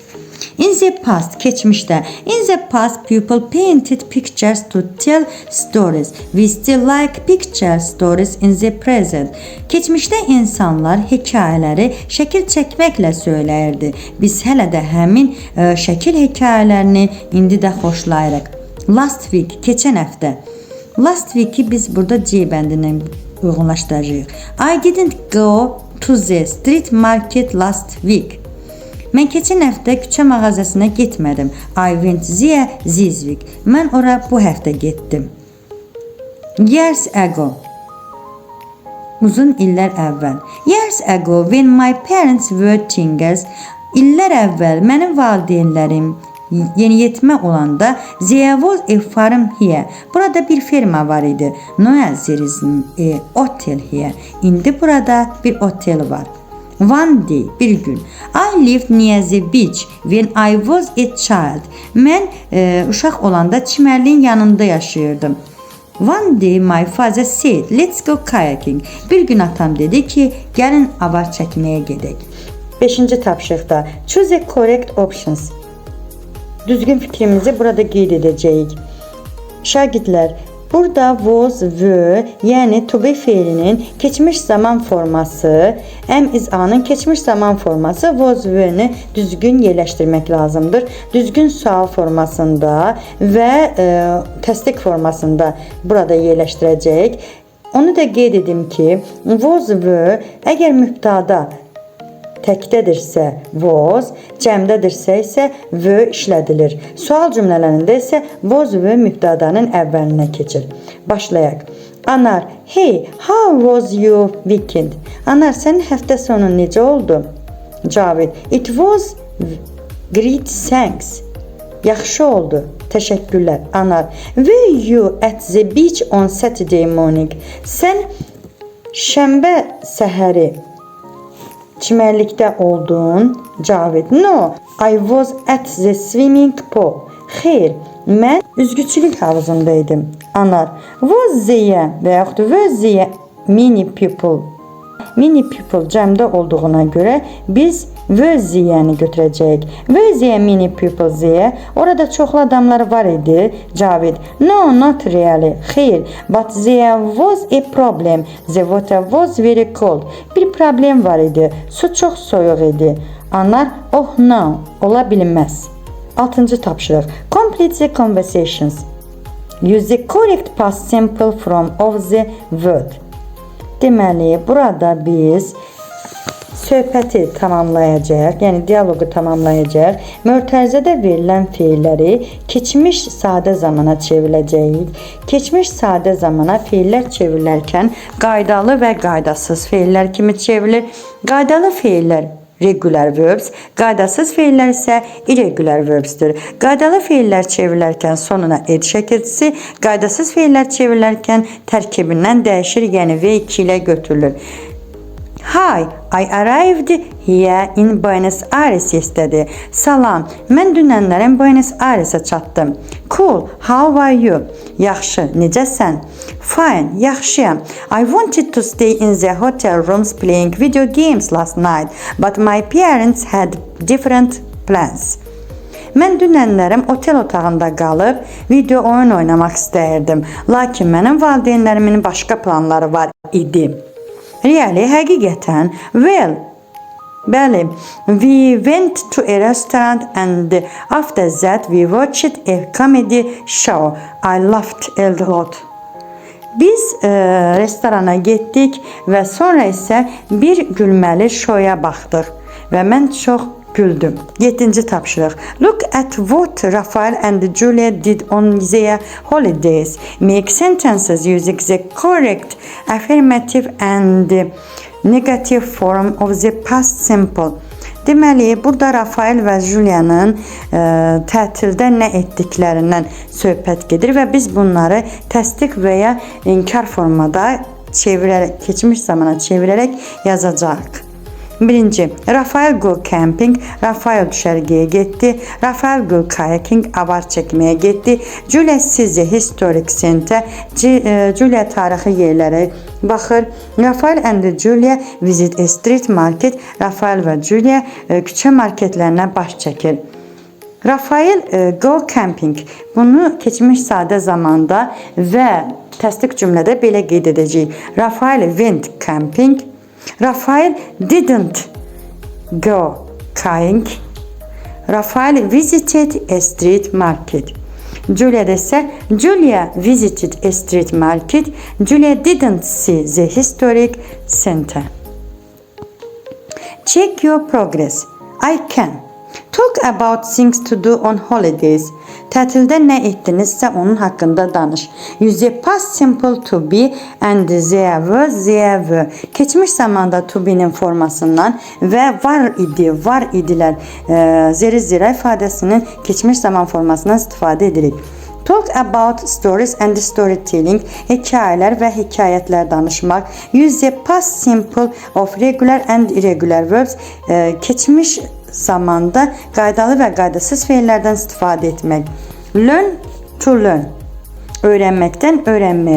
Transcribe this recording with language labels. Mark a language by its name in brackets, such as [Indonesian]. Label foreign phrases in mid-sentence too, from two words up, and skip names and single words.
[English] In the past, geçmişte. In the past, people painted pictures to tell stories. We still like picture stories in the present. [Azerbaijani] Geçmişte insanlar hekayələri şəkil çəkməklə söyləyirdi. Biz hələ də həmin şəkil hekayələrini indi də xoşlayırıq. [English] Last week, [Azerbaijani] keçən həftə. Last week'i biz burada C bəndindən uyğunlaşdıracağıq. [English] I didn't go to the street market last week. [Azerbaijani] Mən keçən həftə küçə mağazasına getmədim. [English] I went there this week. [Azerbaijani] Mən ora bu həftə getdim. [English] Years ago. [Azerbaijani] Uzun illər əvvəl. [English] Years ago when my parents were teenagers. [Azerbaijani] İllər əvvəl mənim valideynlərim yeniyetmə olanda [English] there was a farm here. [Azerbaijani] Burada bir ferma var idi. [English] Now there is a hotel here. [Azerbaijani] İndi burada bir otel var. [English] One day, [Azerbaijani] bir gün. [English] I lived near the beach when I was a child. [Azerbaijani] Mən uşaq olanda çimərliyin yanında yaşayırdım. [English] One day my father said, let's go kayaking. [Azerbaijani] Bir gün atam dedi ki, gəlin avar çəkməyə gedək. [English] 5-ci tapşırıqda choose the correct options. [Azerbaijani] Düzgün fikrimizi burada qeyd edəcəyik. Şagirdlər, burada [English] was, were, [Azerbaijani] yəni [English] to be [Azerbaijani] fiilinin keçmiş zaman forması, [English] am is [Azerbaijani] anın keçmiş zaman forması [English] was, were-ni [Azerbaijani] düzgün yerləşdirmək lazımdır. Düzgün sual formasında və təsdiq formasında burada yerləşdirəcəyik. Onu da qeyd edim ki, [English] was, were [Azerbaijani] əgər mübtada təkdədirsə was, cəmdədirsə isə were işlədilir. Sual cümlələrində isə [English] was, were [Azerbaijani] mübtədanın əvvəlinə keçir. Başlayaq. Anar, [English] hey, how was your weekend? [Azerbaijani] Anar, sənin həftə sonu necə oldu? Cavid, [English] it was great, thanks. [Azerbaijani] Yaxşı oldu. Təşəkkürlər. Anar, [English] were you at the beach on Saturday morning? [Azerbaijani] Sən şənbə səhəri çimərlikdə oldun? Cavid, [English] no, I was at the swimming pool. [Azerbaijani] Xeyr, mən üzgüçülük havuzundaydım. Anar, [English] was there [Azerbaijani] və yaxud [English] was there many people? Many people [Azerbaijani] cəmdə olduğuna görə biz [English] was there-ni [Azerbaijani] götürəcəyik. [English] Was there many people there? [Azerbaijani] Orada çoxlu adamlar var idi. Cavid, [English] no, not really. Xeyr, but there was a problem. The water was very cold. [Azerbaijani] Bir problem var idi. Su çox soyuq idi. Anar, [English] oh no, [Azerbaijani] ola bilməz. 6-cı tapşırıq. [English] Complete the conversations. Use the correct past simple form of the word. [Azerbaijani] Deməli, burada biz söhbəti tamamlayacaq, yəni dialoqu tamamlayacaq. Mötərizədə verilən feilləri keçmiş sadə zamana çevirəcəyik. Keçmiş sadə zamana feillər çevrilərkən qaydalı və qaydasız feillər kimi çevrilir. Qaydalı feillər [English] regular verbs, [Azerbaijani] qaydasız feillər isə [English] irregular verbsdir. [Azerbaijani] Qaydalı feillər çevrilərkən sonuna ed şəkilçisi, qaydasız feillər çevrilərkən tərkibindən dəyişir, yəni V2 ilə götürülür. [English] Hi, I arrived here in Buenos Aires yesterday. [Azerbaijani] Salam, mən dünənlərin Buenos Airesə çatdım. [English] Cool, how are you? [Azerbaijani] Yaxşı, necəsən? Fine, yaxşıyam. [English] I wanted to stay in the hotel rooms playing video games last night, but my parents had different plans. [Azerbaijani] Mən dünənlərim otel otağında qalıb video oyun oynamaq istəyirdim, lakin mənim valideynlərimin başqa planları var idi. Really, həqiqətən, well, bəli, [English] we went to a restaurant and after that we watched a comedy show. I laughed a lot. [Azerbaijani] Biz restorana getdik və sonra isə bir gülməli şoya baxdıq və mən çox güldüm. 7-ci tapşırıq. [English] Look at what Rafael and Julia did on their holidays. Make sentences using the correct affirmative and negative form of the past simple. [Azerbaijani] Deməli, burada Rafael və Julia'nın tətildə nə etdiklərindən söhbət gedir və biz bunları təsdiq və ya inkar formada çevirərək, keçmiş zamana çevirərək yazacağıq. Birinci, Rafael [English] go camping. [Azerbaijani] Rafael düşərgəyə getdi. Rafael [English] go kayaking. [Azerbaijani] Avar çəkməyə getdi. Julia sizcə [English] historic center. [Azerbaijani] Julia tarixi yerlərə baxır. [English] Rafael and Julia visit a street market. [Azerbaijani] Rafael və Julia küçə marketlərinə baş çəkir. [English] Rafael go camping. [Azerbaijani] Bunu keçmiş sadə zamanda və təsdiq cümlədə belə qeyd edəcəyik. [English] Rafael went camping. Rafael didn't go kayaking. Rafael visited a street market. Julia ise Julia visited a street market. Julia didn't see the historic center. Check your progress. I can. Talk about things to do on holidays. [Azerbaijani] Tətildə nə etdinizsə onun haqqında danış. [English] Use past simple to be and there were. [Azerbaijani] Keçmiş zamanda [English] to be'nin [Azerbaijani] formasından və var idi, var idilər zeri-zira ifadəsinin keçmiş zaman formasından istifadə edirik. [English] Talk about stories and storytelling. [Azerbaijani] Hekayələr və hekayətlər danışmaq. [English] Use past simple of regular and irregular verbs. [Azerbaijani] Keçmiş zamanda qaydalı və qaydasız feillərdən istifadə etmək. [English] Learn to learn. [Azerbaijani] Öyrənməkdən öyrənməyə.